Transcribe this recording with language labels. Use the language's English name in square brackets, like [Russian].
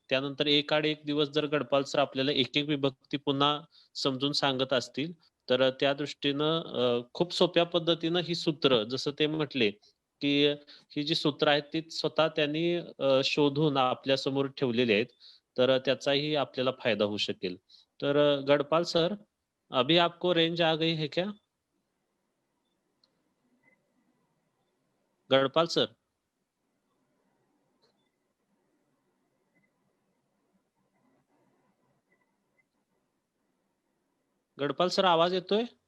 [Marathi] त्यानंतर एक दिवस जर गडपाल सर आपल्याला एक विभक्ती पुन्हा समजून सांगत असतील तर त्या दृष्टीनं खूप सोप्या पद्धतीनं ही सूत्र, जसं ते म्हटले की ही जी सूत्र आहेत ती स्वतः त्यांनी शोधून आपल्या समोर ठेवलेली आहेत. तर त्याचाही आपल्याला फायदा होऊ शकेल. [Hindi] तर गडपाल सर, अभी आपको रेंज आ गई है क्या? [Marathi] गडपाल सर, गडपाल सर आवाज येतोय?